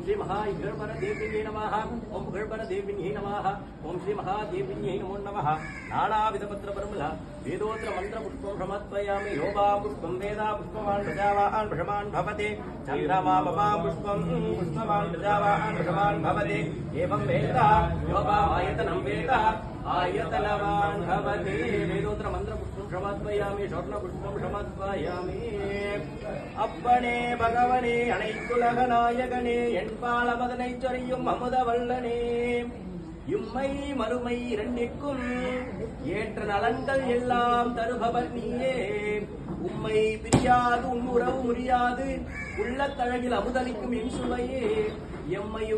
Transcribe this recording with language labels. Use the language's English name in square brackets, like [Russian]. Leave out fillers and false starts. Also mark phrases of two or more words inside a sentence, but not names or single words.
[Sanskrit] श्री महाईश्वर देविन्यै नमः ओम पुगळपर देविन्यै नमः ओम श्री महादेविन्यै नमो नमः नानाविध पत्र परमल वेदोत्र मंत्र पुष्पं समर्पयामि योगा पुष्पं वेदा पुष्पवान् प्रजावान् प्रशमान् भवते चन्द्रमा ममा पुष्पं पुष्पवान् प्रजावान् प्रशमान् भवते एवं वेदा योगा आयतनं वेदा आयतनवान् भवते वेदोत्र मंत्र पुष्पं समर्पयामि स्वर्ण पुष्पं समर्पयामि [Tamil] அப்பனே பகவனே அனைத்துலக நாயகனே என்பால் அமதனை சொரியும் அமுதவல்லனே இம்மை மறுமை இரண்டிற்கும் ஏற்ற நலன்கள் எல்லாம் தருபவர் நீயே உம்மை பிரியாது உன்னுறவு முறியாது உள்ளத்தழகில் அமுதளிக்கும் என் சுவையே எம்மையும்